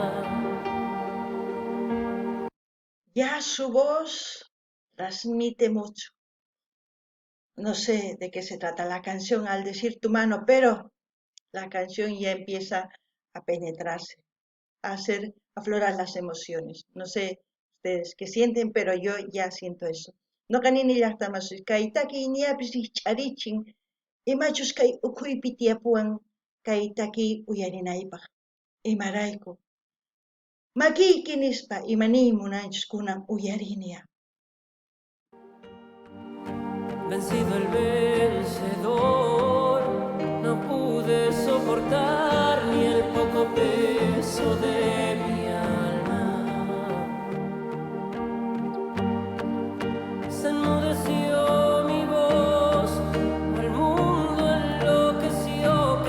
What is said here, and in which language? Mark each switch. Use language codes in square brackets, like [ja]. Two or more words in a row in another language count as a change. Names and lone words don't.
[es] Ya su voz transmite mucho. No sé de qué se trata la canción al decir tu mano, pero la canción ya empieza a penetrarse, a hacer aflorar las emociones. No sé ustedes qué sienten, pero yo ya siento eso. [qu] No ganini llaqtamas kaytaki ñapis ch'arichin imachus kay ukhuypi tiyapuwan kaytaki uyarinaypaq imarayku makiyki nispa imaniymi munanchis kunan uyarinia. [es] Vencido el vencedor, no pude soportar ni el poco peso de mi alma. Se enmudeció mi voz, el mundo enloqueció,